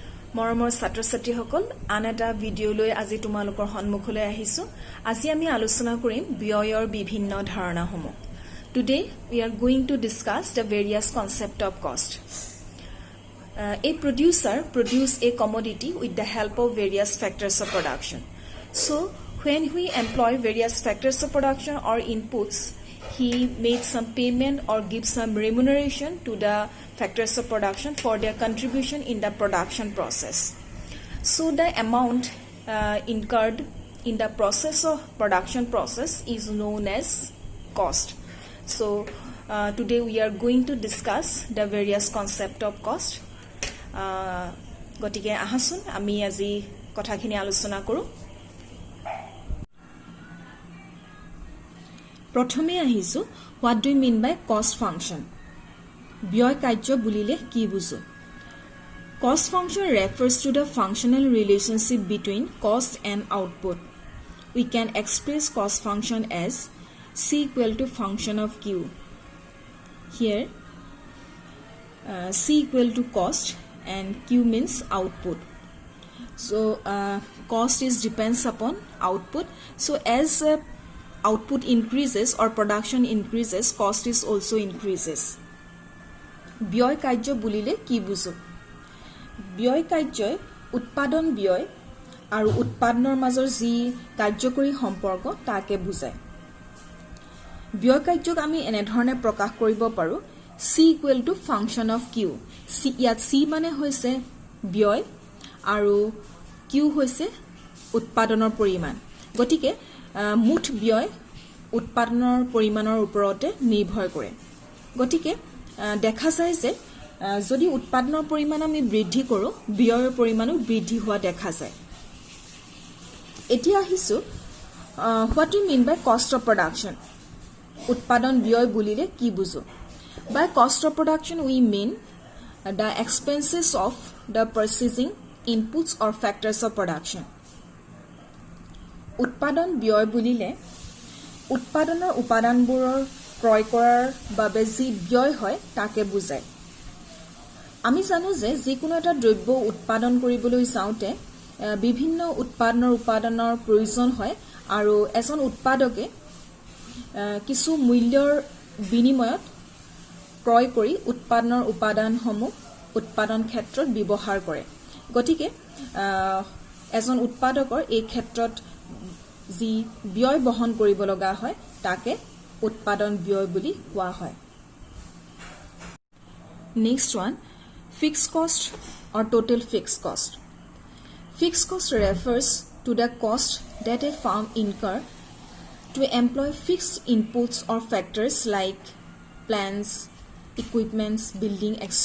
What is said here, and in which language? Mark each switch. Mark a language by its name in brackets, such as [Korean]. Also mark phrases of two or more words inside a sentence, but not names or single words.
[Assamese] মৰমৰ ছাত্ৰ-ছাত্ৰীসকল আন এটা ভিডিঅ'লৈ আজি তোমালোকৰ সন্মুখলৈ আহিছো। আজি আমি আলোচনা কৰিম ব্যয়ৰ বিভিন্ন ধাৰণাসমূহ। [English] Today we are going to discuss the various concept of cost. A producer produce a commodity with the help of various factors of production. So when we employ various factors of production or inputs, he made some payment or give some remuneration to the factors of production for their contribution in the production process. So the amount incurred in the process of production process is known as cost. So today we are going to discuss the various concept of cost. [Assamese] গতিকে আহাচোন আমি আজি কথাখিনি আলোচনা কৰো। প্ৰথমে আহিছো [English] what do you mean by cost function? [Assamese] ব্যয় কাৰ্য বুলিলে কি বুজো? [English] Cost function refers to the functional relationship between cost and output. We can express cost function as C equal to function of Q. Here C equal to cost and Q means output. So cost is depends upon output. So as output increases or production increases, cost is also increases. [Assamese] ব্যয় কাৰ্য বুলিলে কি বুজো? ব্যয় কাৰ্যই উৎপাদন ব্যয় আৰু উৎপাদনৰ মাজৰ যি কাৰ্যকৰী সম্পৰ্ক তাকে বুজায়। ব্যয় কাৰ্যক আমি এনেধৰণে প্ৰকাশ কৰিব পাৰো [English] C equal to function of Q. [Assamese] ইয়াত C মানে হৈছে ব্যয় আৰু Q হৈছে উৎপাদনৰ পৰিমাণ। গতিকে মুঠ ব্যয় উৎপাদনৰ পৰিমাণৰ ওপৰতে নিৰ্ভৰ কৰে। গতিকে দেখা যায় যে যদি উৎপাদনৰ পৰিমাণ আমি বৃদ্ধি কৰো ব্যয়ৰ পৰিমাণো বৃদ্ধি হোৱা দেখা যায়। এতিয়া আহিছো [English] what do you mean by cost of production? [Assamese] উৎপাদন ব্যয় বুলিলে কি বুজো? [English] By cost of production we mean the expenses of the purchasing inputs or factors of production. [Assamese] উৎপাদন ব্যয় বুলিলে উৎপাদনৰ উপাদানবোৰৰ ক্ৰয় কৰাৰ বাবে যি ব্যয় হয় তাকে বুজায়। আমি জানো যে যিকোনো এটা দ্ৰব্য উৎপাদন কৰিবলৈ যাওঁতে বিভিন্ন উপাদানৰ প্ৰয়োজন হয় আৰু এজন উৎপাদকে কিছু মূল্যৰ বিনিময়ত ক্ৰয় কৰি উৎপাদনৰ উপাদানসমূহ উৎপাদন ক্ষেত্ৰত ব্যৱহাৰ কৰে। গতিকে এজন উৎপাদকৰ এই ক্ষেত্ৰত যি ব্যয় বহন কৰিব লগা হয় তাকে উৎপাদন ব্যয় বুলি কোৱা হয়। [English] Next one, fixed cost or total fixed cost. Fixed cost refers to the cost that a firm incur to employ fixed inputs or factors like plants, equipments, building, etc.